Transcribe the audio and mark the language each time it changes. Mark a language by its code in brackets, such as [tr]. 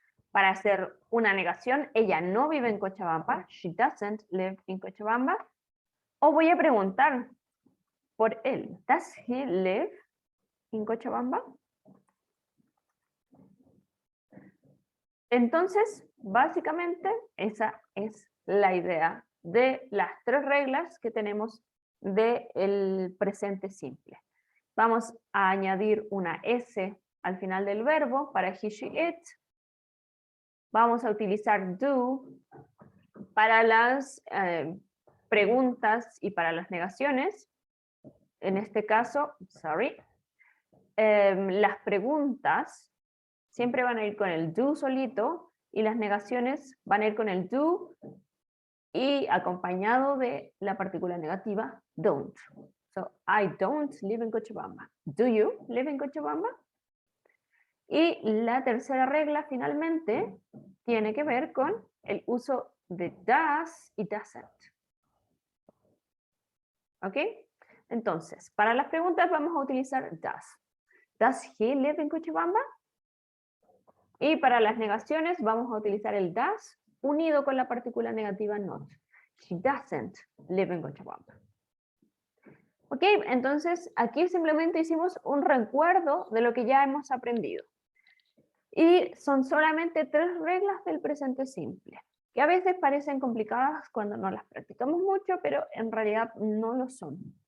[es] Para hacer una negación, ella no vive en Cochabamba. [en] She doesn't live in Cochabamba. [es] O voy a preguntar por él. [en] Does he live in Cochabamba? [es] Entonces, básicamente, esa es la idea de las tres reglas que tenemos del presente simple. Vamos a añadir una S al final del verbo para he, she, it. Vamos a utilizar do para las preguntas y para las negaciones. En este caso, las preguntas siempre van a ir con el do solito y las negaciones van a ir con el do y acompañado de la partícula negativa don't. [en] So, I don't live in Cochabamba. Do you live in Cochabamba? [es] Y la tercera regla, finalmente, tiene que ver con el uso de does y doesn't. ¿Ok? Entonces, para las preguntas vamos a utilizar does. [en] Does he live in Cochabamba? [es] Y para las negaciones vamos a utilizar el does unido con la partícula negativa not. [en] She doesn't live in Cochabamba. [es] Ok, entonces aquí simplemente hicimos un recuerdo de lo que ya hemos aprendido. Y son solamente tres reglas del presente simple, que a veces parecen complicadas cuando no las practicamos mucho, pero en realidad no lo son.